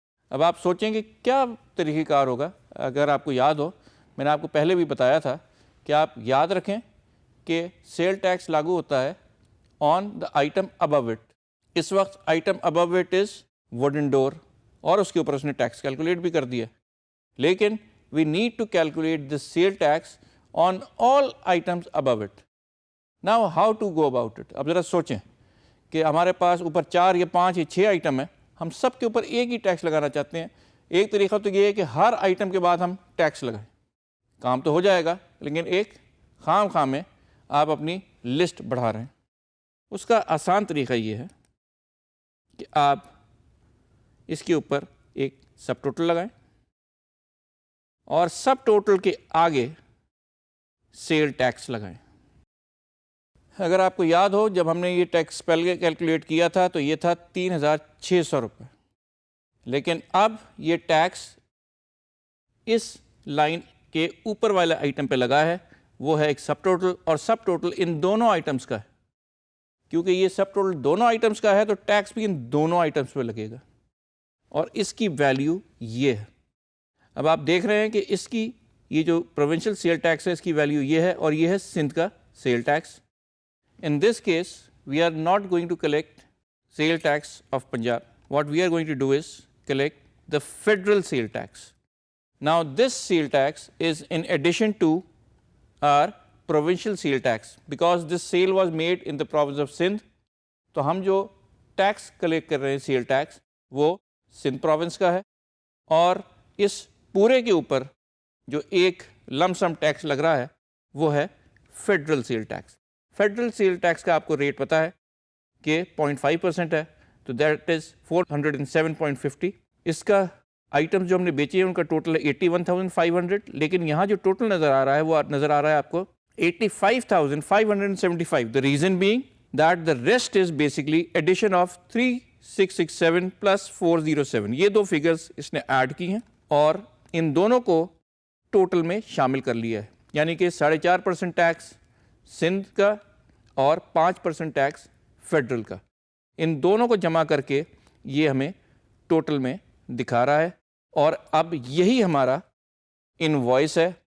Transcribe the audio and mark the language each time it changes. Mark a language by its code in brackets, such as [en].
[ur] اب آپ سوچیں کہ کیا طریقہ کار ہوگا. اگر آپ کو یاد ہو, میں نے آپ کو پہلے بھی بتایا تھا کہ آپ یاد رکھیں کہ سیل ٹیکس لاگو ہوتا ہے [en] On the item above it. [ur] اس وقت [en] item above it is wooden door [ur] اور اس کے اوپر اس نے ٹیکس کیلکولیٹ بھی کر دیا. لیکن [en] We need to calculate the sale tax on all items above it. Now how to go about it. [ur] اب ذرا سوچیں کہ ہمارے پاس اوپر 4 یا 5 یا 6 آئٹم ہیں, ہم سب کے اوپر ایک ہی ٹیکس لگانا چاہتے ہیں. ایک طریقہ تو یہ ہے کہ ہر آئٹم کے بعد ہم ٹیکس لگائیں. کام تو ہو جائے گا لیکن ایک خام میں آپ اپنی لسٹ بڑھا رہے ہیں. اس کا آسان طریقہ یہ ہے کہ آپ اس کے اوپر ایک سب ٹوٹل لگائیں اور سب ٹوٹل کے آگے سیل ٹیکس لگائیں. اگر آپ کو یاد ہو جب ہم نے یہ ٹیکس پہلے کیلکولیٹ کیا تھا تو یہ تھا 3,600 روپے. لیکن اب یہ ٹیکس اس لائن کے اوپر والے آئٹم پہ لگا ہے, وہ ہے ایک سب ٹوٹل, اور سب ٹوٹل ان دونوں آئٹمس کا ہے. کیونکہ یہ سب ٹوٹل دونوں آئٹمس کا ہے تو ٹیکس بھی ان دونوں آئٹمس پہ لگے گا, اور اس کی ویلیو یہ ہے. اب آپ دیکھ رہے ہیں کہ اس کی یہ جو پروونشل سیل ٹیکس ہے اس کی ویلیو یہ ہے, اور یہ ہے سندھ کا cell tax. [en] In this case, we are not going to collect sale tax of Punjab. What we are going to do is collect the federal sale tax. Now, this sale tax is in addition to our provincial sale tax because this sale was made in the province of Sindh. [ur] تو ہم جو tax collect کر رہے ہیں cell tax وہ Sindh province کا ہے, اور اس پورے کے اوپر جو ایک لم سم ٹیکس لگ رہا ہے وہ ہے federal cell tax. Federal cell tax کا آپ کو ریٹ پتہ ہے کہ 0.5% ہے, تو [en] that is [ur] 407.50. اس کا آئٹم جو ہم نے بیچے ہیں ان کا ٹوٹل ہے 81,500, لیکن یہاں جو ٹوٹل نظر آ رہا ہے وہ نظر آ رہا ہے آپ کو 85,575. [en] The reason being that the rest is basically addition of 3,667 plus 407. [ur] یہ دو فگرز اس نے ایڈ کی ہیں اور ان دونوں کو ٹوٹل میں شامل کر لیا ہے, یعنی کہ 4.5% ٹیکس سندھ کا اور 5% ٹیکس فیڈرل کا. ان دونوں کو جمع کر کے یہ ہمیں ٹوٹل میں دکھا رہا ہے, اور اب یہی ہمارا انوائس ہے.